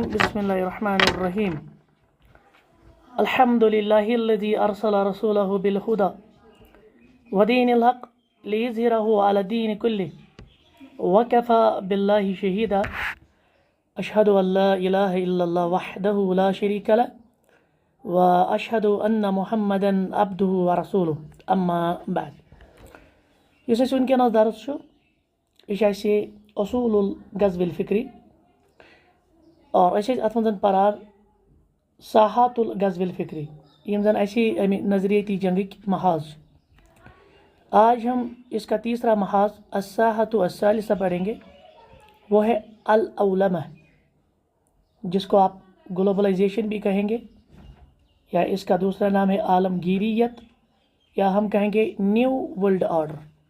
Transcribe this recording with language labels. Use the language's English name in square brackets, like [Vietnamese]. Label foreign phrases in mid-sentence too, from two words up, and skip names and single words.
[Arabic] بسم الله الرحمن الرحيم الحمد لله الذي أرسل رسوله بالهدى ودين الحق ليظهره على الدين كله وكفى بالله شهيدا. أشهد أن لا إله إلا الله وحده لا شريك له وأشهد أن محمدا عبده ورسوله أما بعد. [Kashmiri] यस अस वनकस दर्स [Arabic] أصول الغزو الفكري [Kashmiri] और अत मं परान [Arabic] ساحات الغزو الفكري [Kashmiri] यम जन अमे नज़रियती जंग महाज। [Hindi] आज हम इसका तीसरा महाज [Arabic] الساحة الثالثة [Hindi] पढ़ेंगे, वो है [Arabic] العولمة, [Hindi] जिसको आप ग्लोबलाइजेशन भी कहेंगे या इसका दूसरा नाम है आलमगीरियत या हम कहेंगे [English] new world order.